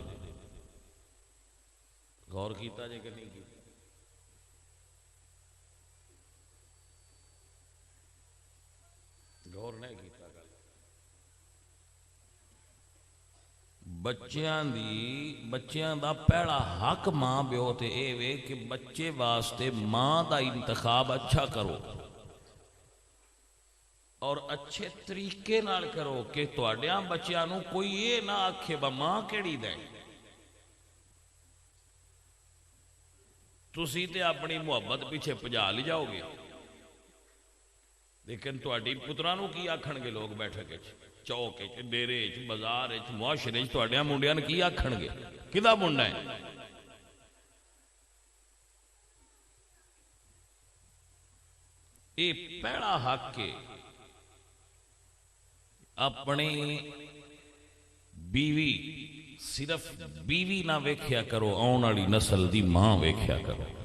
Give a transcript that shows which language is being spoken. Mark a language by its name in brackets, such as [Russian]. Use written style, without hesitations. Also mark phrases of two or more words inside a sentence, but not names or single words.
[Punjabi] غور کیتا جے کہ نہیں کیتا؟ غور نہیں کیتا؟ بچیاں دا پہلا حق ماں پیو تے اے وے کہ بچے واسطے ماں دا انتخاب اچھا کرو اور اچھے طریقے نال کرو کہ تواڈیاں بچیاں نو کوئی یہ نہ آکھے با ماں کیڑی دے۔ تسی تے اپنی محبت پیچھے پجا لی جاؤ گے، لیکن تواڈی پتراں نو کی آکھن گے لوگ بیٹھے کے چوک ڈیرے بازار معاشرے تواڈیاں منڈیاں نے کی آکھن گے؟ کدا منڈا ہے؟ یہ پہلا حق ہے اپنی بیوی، صرف بیوی نہ ویکھیا کرو، آن والی نسل دی ماں ویکھیا کرو۔